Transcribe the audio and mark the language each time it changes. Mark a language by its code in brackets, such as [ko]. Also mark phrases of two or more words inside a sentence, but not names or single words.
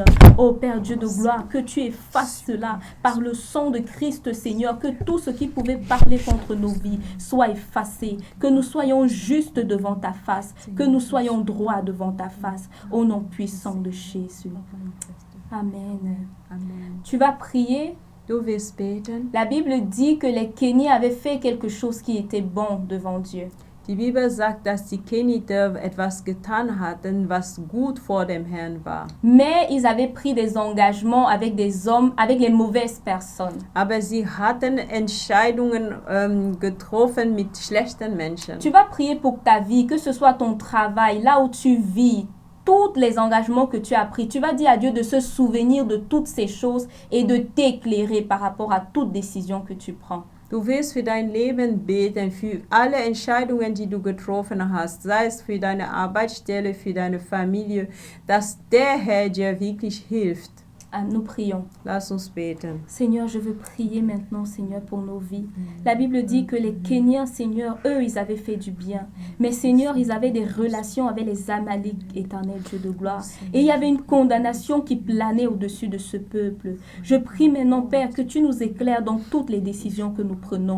[fr] Oh Père Dieu de gloire, que tu effaces cela par le sang de Christ, Seigneur. Que tout ce qui qui pouvaient parler contre nos vies soient effacés, que nous soyons justes devant ta face, que nous soyons droits devant ta face, au nom puissant de Jésus. Amen. Tu vas prier. [de] Du wirst beten. [fr] La Bible dit que les Kéniens avaient fait quelque chose qui était bon devant Dieu. [de] Die Bibel sagt, dass die Keniter etwas getan hatten, was gut vor dem Herrn war. [fr] Mais ils avaient pris des engagements avec des hommes, avec les mauvaises personnes. [de] Aber sie hatten Entscheidungen getroffen mit schlechten Menschen. [fr] Tu vas prier pour ta vie, que ce soit ton travail, là où tu vis, tous les engagements que tu as pris. Tu vas dire à Dieu de se souvenir de toutes ces choses et de t'éclairer par rapport à toute décision que tu prends. [de] Du wirst für dein Leben beten, für alle Entscheidungen, die du getroffen hast, sei es für deine Arbeitsstelle, für deine Familie, dass der Herr dir wirklich hilft. [fr] Nous prions. [de] Lass uns beten. [fr] Seigneur, je veux prier maintenant, Seigneur, pour nos vies. La Bible dit que les Kéniens, Seigneur, eux, ils avaient fait du bien. Mais Seigneur, ils avaient des relations avec les Amalek, éternel Dieu de gloire. Et il y avait une condamnation qui planait au-dessus de ce peuple. Je prie maintenant, Père, que tu nous éclaires dans toutes les décisions que nous prenons.